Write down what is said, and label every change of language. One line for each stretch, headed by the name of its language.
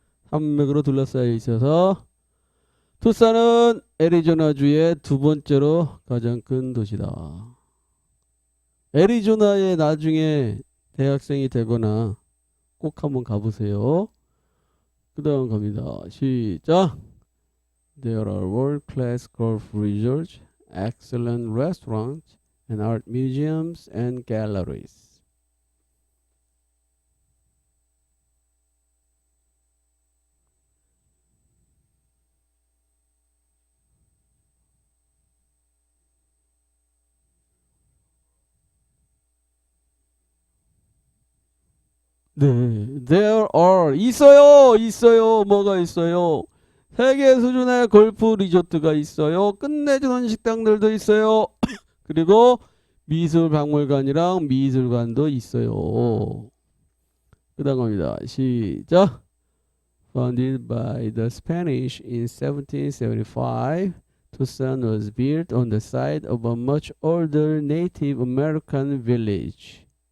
Korean: 산맥으로 둘러싸여 있어서 투싼은 애리조나주의 두 번째로 가장 큰 도시다. 애리조나에 나중에 대학생이 되거나 꼭 한번 가보세요. 그 다음 갑니다. 시작.
English: There are world-class golf resorts, excellent restaurants, and art museums and galleries.
Korean: 네,
English: there are
Korean: 있어요. 뭐가 있어요? 세계 수준의 골프 리조트가 있어요. 끝내주는 식당들도 있어요. 그리고 미술 박물관이랑 미술관도 있어요. 그 다음 갑니다. 시작.
English: Founded by the Spanish in 1775, Tucson was built on the site of a much older Native American village.